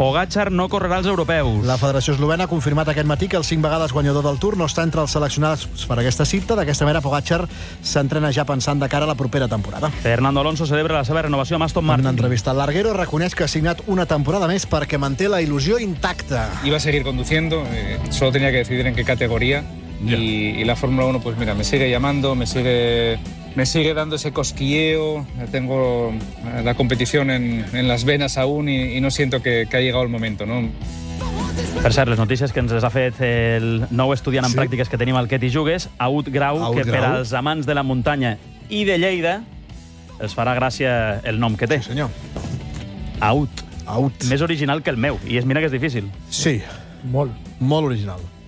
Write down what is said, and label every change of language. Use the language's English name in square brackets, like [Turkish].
[Catalan] Pogacar no correrà als europeus. La Federació Eslovena ha confirmat aquest matí que el 5 vegades guanyador del Tour no està entre els seleccionats per aquesta cita. D'aquesta manera, Pogacar s'entrena ja pensant de cara a la propera temporada. Fernando Alonso celebra la seva renovació amb Aston Martin. En una entrevista, l'Arguero reconeix que ha signat una temporada més perquè manté la il·lusió intacta. [Spanish] Iba a seguir conduciendo, solo tenía que decidir en qué categoría. Y la Fórmula 1, pues mira, me sigue llamando, me sigue dando ese cosquilleo. Tengo la competición en las venas aún y no siento que ha llegado el momento, ¿no? [Catalan] Per cert, les notícies que ens ha fet el nou estudiant en pràctiques que tenim al Que t'hi jugues, Aut Grau, que per als amants de la muntanya i de Lleida els farà gràcia el nom que té. Sí, senyor. Aut. Més original que el meu, i mira que és difícil. Sí, molt. Molt original.